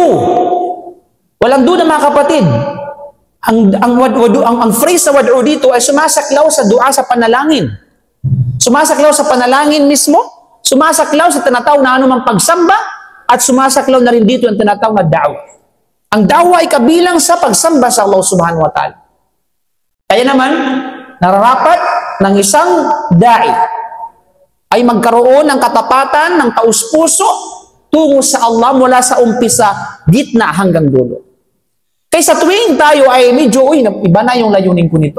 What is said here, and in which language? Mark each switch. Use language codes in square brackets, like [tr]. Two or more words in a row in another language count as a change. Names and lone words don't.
[tl] Walang doon, mga kapatid. Ang phrase sa wad'u dito ay sumasaklaw sa dua sa panalangin. Sumasaklaw sa panalangin mismo, sumasaklaw sa tinatawag na anumang pagsamba, at sumasaklaw na rin dito ang tinatawag na da'wa. Ang da'wa ay kabilang sa pagsamba sa Allah [ar] سبحانه وتعالى. [tl] Kaya naman, nararapat ng isang da'i ay magkaroon ng katapatan, ng taus-puso tungo sa Allah mula sa umpisa, gitna hanggang dulo. Kaysa tuwing tayo ay medyo, iba na yung layunin ko nito.